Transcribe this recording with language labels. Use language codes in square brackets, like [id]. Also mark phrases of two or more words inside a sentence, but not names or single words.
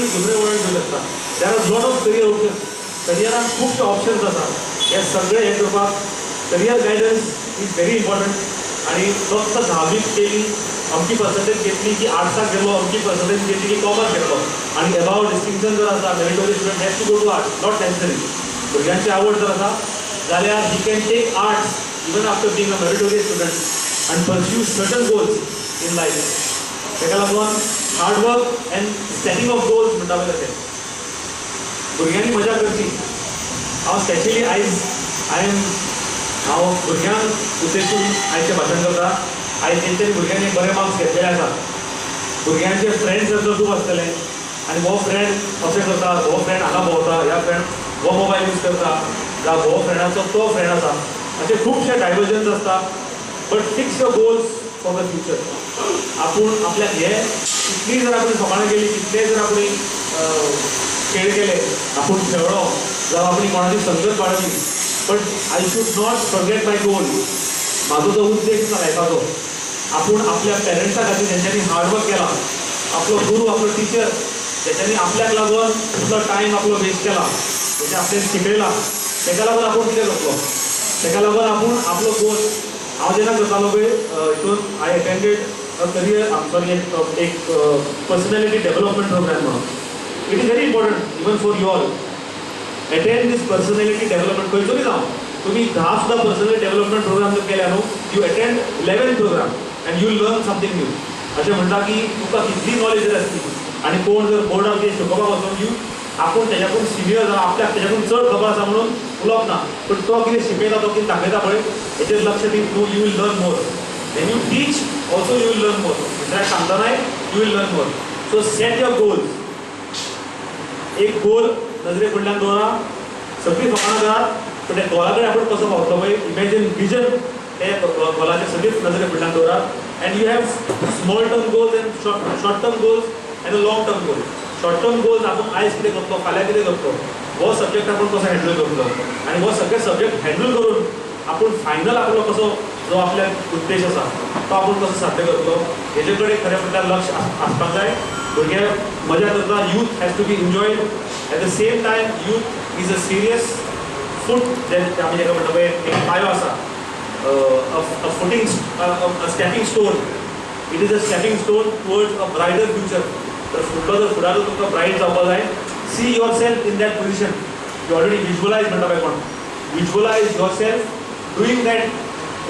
[kok] दुसरें वळण घेवं शकता [en] there are lot of career options [kok] करियरान खुबशे ऑप्शन्स आसा हे सगळे हे करपाक [en] career guidance is very [kok] इम्पॉर्टंट आनी फक्त 10वीक केली अमकी पर्संटेज घेतली की आर्ट्साक गेलो अमकी पर्संटेज घेतली की कॉमर्स घेतलो आनी अबाउट डिस्टिंक्शन जर आसा [en] meritorious student has to go to arts not necessary [kok] भुरग्यांची आवड जर आसा जाल्यार [en] he can take arts even after being a meritorious student and pursue certain goals in life [kok] ताका लागून [en] hardwork and setting of goals [kok] म्हणटा पळय तशें भुरग्यांनी मजा करची हांव स्पेशली आयज हांव भुरग्यांक उद्देशून आयचें भाशण करता आयज तेंच्यांनी भुरग्यांनी बरे मार्क्स घेतलेले आसा भुरग्यांचे [en] friend circle [kok] खूब आसतले आनी हो फ्रेंड अशें करता हो फ्रेंड हांगा भोंवता ह्या फ्रेंड हो [en] mobile use [kok] करता जावं हो फ्रेंडाचो तो फ्रेंड आसा अशे खुबशे डायवर्जन्स आसता [en] but fix your goals for the future [kok] आपूण आपल्याक हे कितली जर आपण सकाळी गेली कितले जर आपण खेळ केले आपूण खेळ्ळो जावं आपली कोणाची संगत वाडली [en] but I should not forget my goal [kok] म्हाजो जो उद्देश आसा लायफाचो आपूण आपल्या पेरंट्सा खातीर जेंच्यांनी हार्डवर्क केला आपलो गुरू आपलो टिचर जेच्यांनी आपल्याक लागून इतलो टायम आपलो वेस्ट केला जेचे आपल्याक शिकयला ताका लागून आपूण कितें करतलो ताका लागून आपूण आपलो गोल हांव जेन्ना करतालो पळय हितून [en] I attended a career [kok] सॉरी एक [en] personality development program [kok] म्हणून [en] it is very important even for you all attend these personality development [kok] खंयचोय जावं तुम्ही 10 सुद्धा [en] personal development program [kok] जर केल्या न्हू [en] you attend 11 program and you learn something new [kok] अशें म्हणटा की तुका कितली नॉलेज जर आसली आनी कोण जर बोर्डार कितें शिकोवपाक वचून यू आपूण तेज्याकून सिनियर जावन आपल्याक तेज्याकून चड खबर आसा म्हणून उलोवप ना पूण तो कितें शिकयता तो कितें दाखयता पळय हेचेर लक्ष दी न्हू [en] you will learn more when you teach also you will learn more [kok] दुसऱ्याक सांगतानाय यू वील लर्न मोर [en] so set your goals [kok] एक गोल नजरे फुडल्यान दवरा सगळीं फकाणां करात पण त्या गोला कडेन आपूण कसो पावतलो पळय [en] imagine vision [kok] ते गोलाचे सगळींच नजरे फुडल्यान दवरात [en] and you have small term goals and short term goals and a long term goal. short term goals [kok] आपण आयज कितें करतलो, फाल्यां कितें करतलो, हो सब्जेक्ट आपण कसो हँडल करतलो आनी हो सगळे सब्जेक्ट हँडल करून आपण फायनल आपलो कसो जो आपल्या उद्देश आसा तो आपण कसो साध्य करतलो हेजे कडेन खरें म्हणल्यार लक्ष आसपाक जाय. भुरगे मजा करता, [en] youth has to be enjoyed. at the same time youth is a serious foot [kok] जे आमी जेका म्हणटा पळय एक पांयो आसा, [en] a footing, a stepping stone. It is a stepping stone towards a brighter future. [kok] तर फुडलो जर फुडार तुमकां ब्रायट जावपाक जाय, [en] see yourself in that position. you already visualize [kok] म्हणटा पळय कोण, [en] visualize yourself doing that.